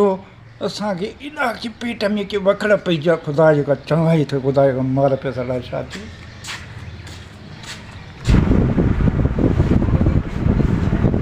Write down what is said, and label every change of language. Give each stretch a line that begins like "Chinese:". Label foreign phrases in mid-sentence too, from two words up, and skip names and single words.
Sindhi: असांखे एॾा की पेट में की वखड़ पई जा खुदा जेका चङा ई थिए खुदा जेका मार पैसा लाइ छा थियो